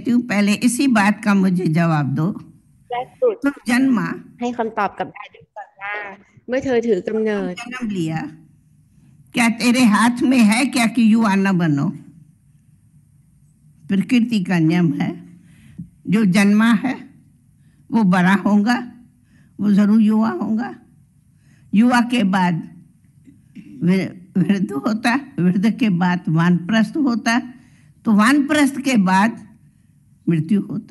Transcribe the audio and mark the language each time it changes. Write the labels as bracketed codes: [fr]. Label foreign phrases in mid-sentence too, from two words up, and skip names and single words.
[hi] पहले इसी बात का मुझे जवाब दो। [th] แรกสุด [hi] तुम जन्मा, [th] ให้คำตอบกับดาดูก่อนว่าเมื่อเธอถือกำเนิด [hi] जन्म लिया, क्या तेरे हाथ में है क्या कि युवा न बनो? प्रकृति का नियम है, जो जन्मा है वो बड़ा होगा, वो जरूर युवा होगा। युवा के बाद वृद्ध होता, वृद्ध के बाद वानप्रस्थ होता, तो वानप्रस्थ के बाद मृत्यु होता।